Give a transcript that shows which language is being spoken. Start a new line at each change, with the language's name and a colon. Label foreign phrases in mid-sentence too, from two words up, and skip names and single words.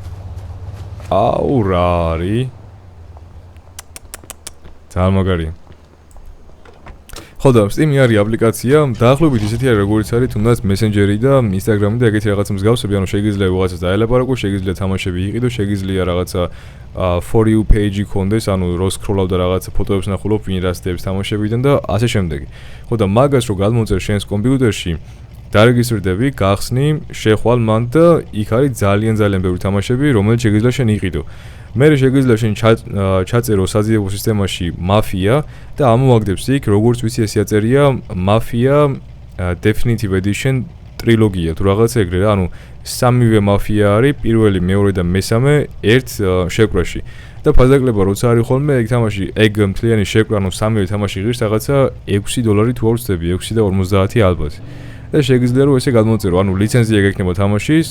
Georgian: აუ, რა არის? ძალიან მაგარია. ხო და Steam-ი არის აპლიკაცია, დაახლოებით ისეთი არის როგორც არის თუნდაც Messenger-ი და Instagram-ი და ეგეთი რაღაცა მსგავსები, ანუ შეგიძლია რაღაცას დაელაპარაკო, შეგიძლია თამაშები იყიდო, შეგიძლია რაღაცა
English: for you page-
Georgian: ი ქონდეს, ანუ რო სკროლავ და რაღაცა ფოტოებს ნახულობ, ვინ რას დებს თამაშებიდან და ასე შემდეგ. ხო და მაგას რო გადმოწერ შენს კომპიუტერში, დარეგისტრირდები, გახსნი, შეხვალ მან და იქ არის ძალიან ბევრი თამაშები, რომელიც შეგიძლია შენ იყიდო. მე შეგიძლია შენ ჩაწერო საზიებო სისტემაში მაფია და ამოაგდებს იქ როგორც ვიცი ესე აწერია მაფია
English: definitive edition
Georgian: ტრილოგია თუ რაღაცა ეგრე რა, ანუ 3-ვე მაფია არის, პირველი, მეორე და მესამე ერთ შეკვრაში. და ფაზაკლება როცა არის ხოლმე ეგ თამაში, ეგ მთლიანი შეკვრა, ანუ 3-ვე თამაში ღირს რაღაცა $6 თუ არ ვწდები, 6.50 ალბათ. და შეგიძლია რომ ესე გადმოწერო, ანუ ლიცენზია გექნება თამაშის.